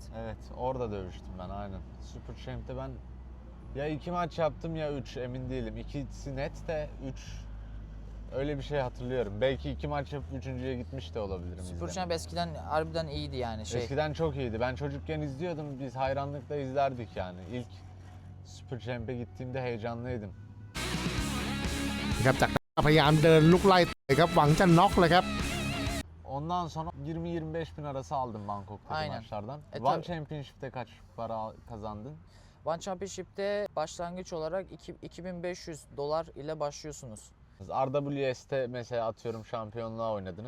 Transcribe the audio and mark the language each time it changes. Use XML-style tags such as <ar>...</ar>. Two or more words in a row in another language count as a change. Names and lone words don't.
<tr>Evet, orada dövüştüm ben aynen. Super Champ'te ben ya 2 maç yaptım ya 3 emin değilim. İkisi net de 3 öyle bir şey hatırlıyorum. Belki 2 maç yapıp 3.'ye gitmiş de olabilirim. Super izlemeye. Champ eskiden harbiden iyiydi yani şey. Eskiden çok iyiydi. Ben çocukken izliyordum. Biz hayranlıkla izlerdik yani. İlk Super Champ'e gittiğimde heyecanlıydım.</tr> <th>ครับจากนั้นพยายามเดินลุกไล่ต่อยครับหวังจะน็อกเลยครับ</th> <tr>Ondan sonra 20-25 bin arası aldım Bangkok'taki Aynen. maçlardan. E, One tabii. Championship'te kaç para kazandın? One Championship'te başlangıç olarak 2500 dolar ile başlıyorsunuz. RWS'te mesela atıyorum şampiyonluğa oynadınız.</tr>